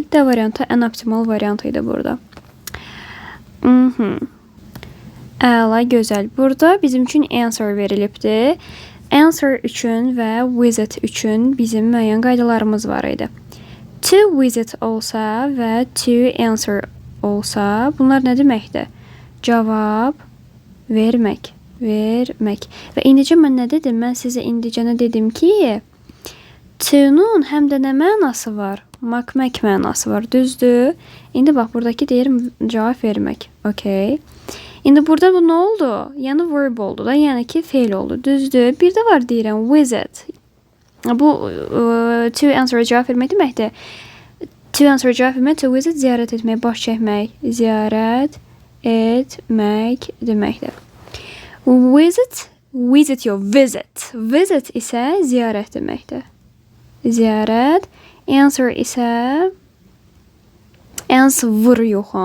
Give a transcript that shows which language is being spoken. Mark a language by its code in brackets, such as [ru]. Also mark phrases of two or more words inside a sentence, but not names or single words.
[az] D variantı ən optimal variantı idi burada. Əla, gözəl. Burada bizim üçün answer verilibdir. Answer üçün və visit üçün bizim müəyyən qaydalarımız var idi. [en] To visit [az] olsa və [en] to answer [az] olsa, bunlar nə deməkdir? Cavab vermək. Və indicə mən nə dedim? Mən sizə indicə nə dedim ki, to-nun həm də nə mənası var? Mak mənası var, düzdür? İndi bax, buradakı deyir cavab vermək. Okay. İndi burada bu nə oldu? Yəni verb oldu da, yəni ki, feil oldu, düzdür? Bir də var deyirəm, visit. Bu, [en] to answer [az] cavab vermək deməkdir. [en] To answer [az] cavab vermək, [en] to visit [az] ziyarət etmək, baş çəkmək, ziyarət etmək deməkdir. Visit isə ziyarət deməkdir. Ziyarət. Answer isə answer yox ha.